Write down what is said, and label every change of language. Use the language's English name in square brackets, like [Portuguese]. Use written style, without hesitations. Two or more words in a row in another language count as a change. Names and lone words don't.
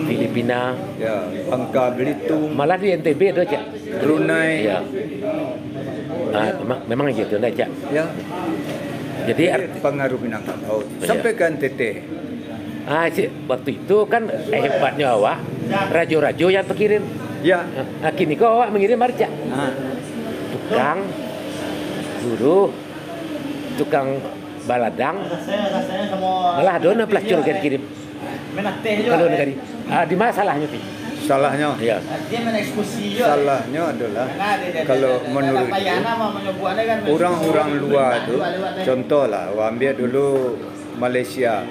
[Indonesian] Filipina, ya, Bangka Belitung, malah di NTB ada Cak. Brunei. Ya. Memang gitu dah Cak. Ya. Jadi pengaruh Minangkabau sampai ke NTT. [Minangkabau] Waktu itu kan hebatnya awak rajo-rajo yang terkirim. Ya. Kini kok awak mengirim marca. [Indonesian] Tukang guru, tukang baladang, malah ada pelacur yang kirim. Kalau negari, di mana salahnya sih? Salahnya, ya. Salahnya adalah kalau menurut orang-orang luar itu, contoh lah, ambil dulu Malaysia.